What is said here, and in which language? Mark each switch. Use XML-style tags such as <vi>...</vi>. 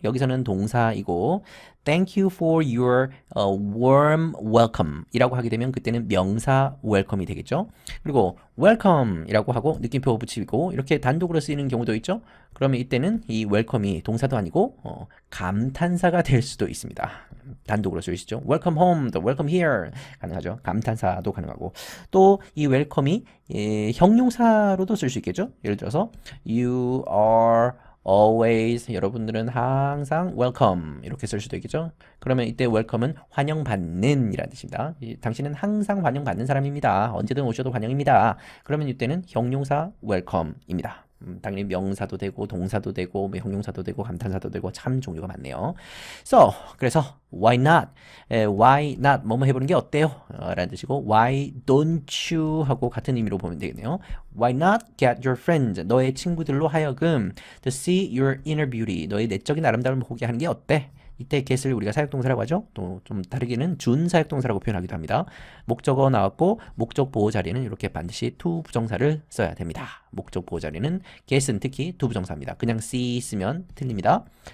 <ko>여기서는 동사이고</ko> <en>Thank you for your warm welcome</en> <ko>이라고 하게 되면 그때는 명사 welcome이 되겠죠. 그리고 welcome 이라고 하고 느낌표 붙이고 이렇게 단독으로 쓰이는 경우도 있죠. 그러면 이때는 이 welcome이 동사도 아니고 감탄사가 될 수도 있습니다. 단독으로 쓰이시죠.</ko> <en>Welcome home, welcome here 가능하죠.</en> <ko>감탄사도 가능하고 또 이 welcome이 형용사로도 쓸 수 있겠죠. 예를 들어서</ko> <en>You are always</en> <ko>여러분들은 항상 welcome 이렇게 쓸 수도 있겠죠. 그러면 이때 welcome은 환영받는 이라는 뜻입니다. 당신은 항상 환영받는 사람입니다. 언제든 오셔도 환영입니다. 그러면 이때는 형용사 welcome입니다. 당연히 명사도 되고 동사도 되고 뭐 형용사도 되고 감탄사도 되고 참 종류가 많네요. 그래서</ko> <en>why not? why not?</en> <ko>뭐뭐 해보는 게 어때요?</ko> <en>라는 뜻이고 why don't you?</en> <ko>하고 같은 의미로 보면 되겠네요.</ko> <en>Why not get your friends?</en> <ko>너의 친구들로 하여금</ko> <en>to see your inner beauty.</en> <ko>너의 내적인 아름다움을 보게 하는 게 어때? 이때 get을 우리가 사역동사라고 하죠. 또 좀 다르게는 준사역동사라고 표현하기도 합니다. 목적어 나왔고 목적 보호 자리는 이렇게 반드시 to 부정사를 써야 됩니다. 목적 보호 자리는 get은 특히 to 부정사입니다. 그냥 see 쓰면 틀립니다.</ko>